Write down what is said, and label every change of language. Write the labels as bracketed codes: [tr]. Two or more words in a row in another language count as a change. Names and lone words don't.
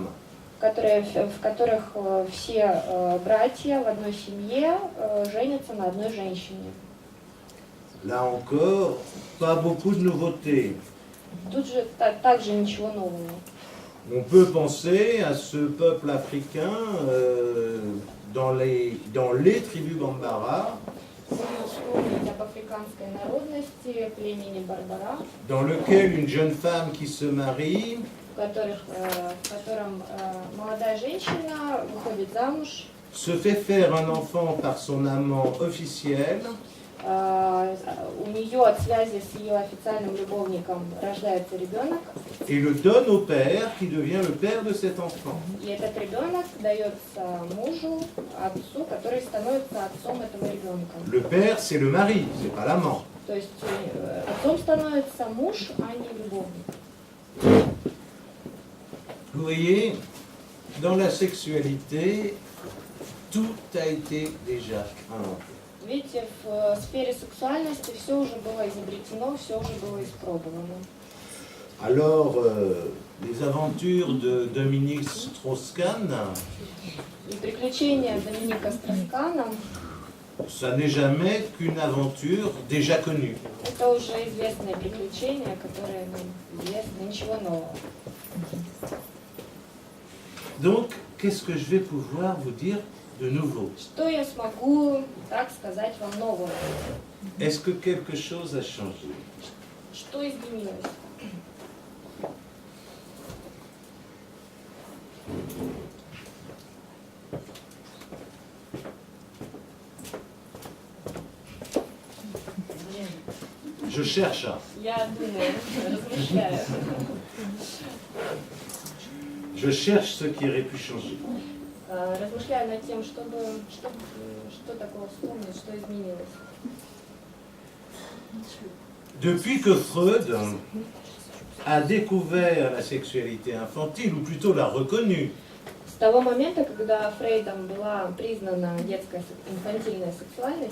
[ru] в которых все братья в одной семье женятся на одной женщине. [fr] Là encore, pas beaucoup de nouveautés. [ru] Тут же также ничего нового. [fr] On peut penser à ce peuple africain dans les tribus Bambara, [ru] Можно вспомнить об африканской народности племени Барбара, [fr] dans lequel une jeune femme qui se marie [ru] в котором молодая женщина выходит замуж, [fr] se fait faire un enfant par son amant officiel, [ru] у нее от связи с ее официальным любовником рождается ребенок, [fr] et le donne au père qui devient le père de cet enfant. [ru] и этот ребенок дается мужу, отцу, который становится отцом этого ребенка. [fr] Le père, c'est le mari, c'est pas l'amant. [ru] То есть отцом становится муж, а не любовник. [fr] Vous voyez, dans la sexualité, tout a été déjà inventé. [ru] Видите, в сфере сексуальности все уже было изобретено, все уже было испробовано. [fr] Alors, les aventures de Dominique Strauss-Kahn, [ru] И приключения Доминика Строскана [fr] ça n'est jamais qu'une aventure déjà connue. [ru] это уже известные приключения, которые нам известны, ничего нового. [fr] Donc, qu'est-ce que je vais pouvoir vous dire de nouveau? [ru] Что я смогу, так сказать, вам нового? [fr] Est-ce que quelque chose a changé? [ru] Что изменилось? [fr] Je cherche. [ru] Я думаю, размышляю. [fr] Je cherche ce qui aurait pu changer. [ru] Размышляю над тем, что такого вспомнить, что изменилось. [fr] Depuis que Freud a découvert la sexualité infantile, ou plutôt l'a reconnue, [ru] С того момента, когда Фрейдом была признана детская инфантильная сексуальность,